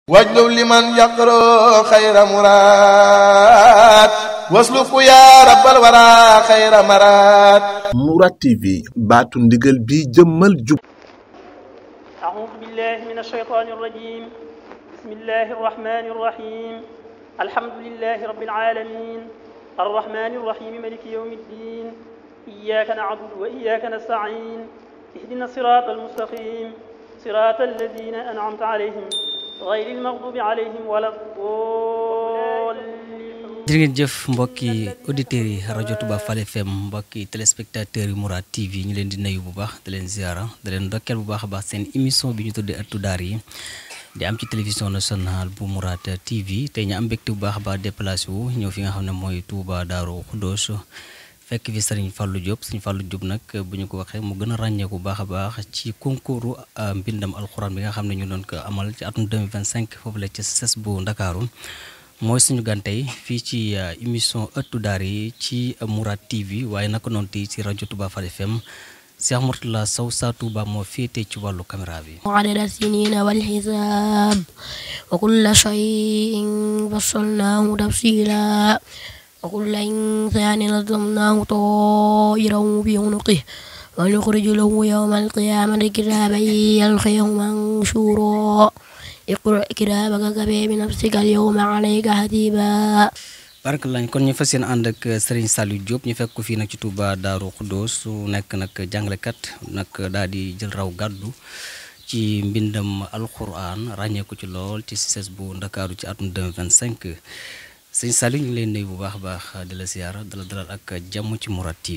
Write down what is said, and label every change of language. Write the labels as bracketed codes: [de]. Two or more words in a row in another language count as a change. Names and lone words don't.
[ar] واجلب لمن يقرأ خير مراد واسلك يا رب الورى خير مراد. [wo] Mourad TV baatu ndigal bi jëmmal jub. [ar] أعوذ بالله من الشيطان الرجيم. بسم الله الرحمن الرحيم. الحمد لله رب العالمين الرحمن الرحيم مالك يوم الدين. إياك نعبد وإياك نستعين. اهدنا الصراط المستقيم صراط الذين أنعمت عليهم غير المغضوب عليهم ولا الضالين. [wo] jërë ngeen jëf mbokki auditeurs yi rajo Touba Fall FM mbokki téléspectateurs yi Mourad TV ñu leen di nuyu bu baax di leen ziara di leen ndokkeel bu baax a baax seen émission bi ñu tuddee Ëttu Daara yi di am ci [fr] télévision nationale [wo] bu Mourad TV tey ñu am mbégte bu baax a baax déplacé wu ñëw fi nga xam ne mooy Touba Darou Khoudoss fekk fi Serigne Fallou Diop nag bu ñu ko waxee mu gën a ràññeeku bu baax a baax ci concours mbindam alxuraan bi nga xam ne ñu doon ko amal ci atum 2025 foofu la ci CES bu Ndakaaru mooy suñu gan tey fii ci émission Ëttu Daara yi ci Mourad TV waaye naka noonu tey ci rajo Touba Fall FM Cheikh Mourtala Sow Sa Touba moo féete ci wàllu caméra bi. [ar] عدد السنين والحساب وكل شيء فصلناه تفصيلا وكل إنسان نظمناه طائره في عنقه ونخرج له يوم القيامة كتابا يلقيه منشورا اقرأ كتابك كفى بنفسك اليوم عليك حسيبا. [wo] Barakallah kon ñu fas yéene ànd ak Serigne Saliou Diop ñu fekk ko fii nag ci Touba Darou Khoudoss su nekk nag jàngalekat nag daal di jël raw gàddu ci mbindam alquran ràññee ko ci lool ci CES bu Ndakaaru ci atum 2025 Serigne Saliou ñu ngi lay nuyu bu baax a baax di la ziar di la dalal ak jàmm ci Mourad TV.